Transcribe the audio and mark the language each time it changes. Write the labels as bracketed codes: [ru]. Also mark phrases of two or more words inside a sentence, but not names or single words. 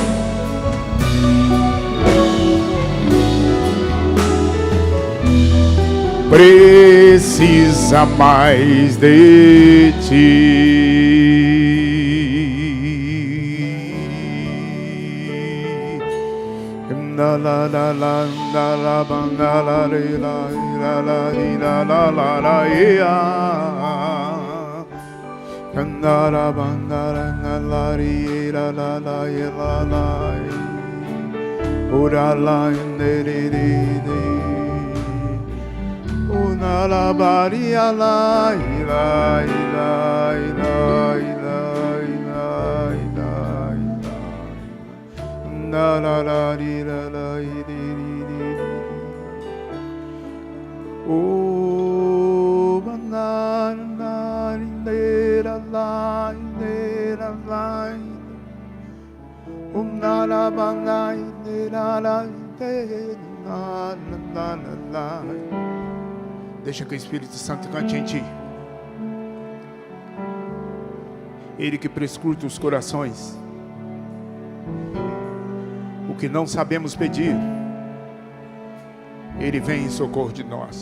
[pt] precisa mais de ti. La la la la la la la la la la la la. Candara bandara nalari la la la la la Ora la nerere. Una la baria la ila ila ila ila ila ila. Na la la ri la la ri ri. Oh banana nera la nera la. Na la banana nera la na na na na. Deixa que o Espírito Santo cante em ti. Ele que prescruta os corações. O que não sabemos pedir, Ele vem em socorro de nós.